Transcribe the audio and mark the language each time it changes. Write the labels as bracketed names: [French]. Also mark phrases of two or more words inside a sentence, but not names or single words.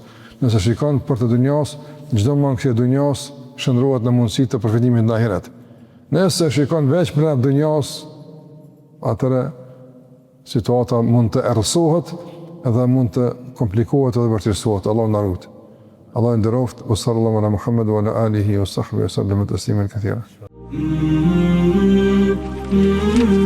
[Albanian] Nëse shikon për të dunjos, çdo mangësi e dunjos shndrohet në mundësi të përfitimit në ahiret. Nëse shikon veç për të dunjos, atëre situata mund të errësohet dhe mund të komplikohet edhe vërtetësohet. Allahu na ruaj. Allahu nderoft, [Arabic] وصلى الله على محمد وعلى آله وصحبه وسلم تسليما كثيرا.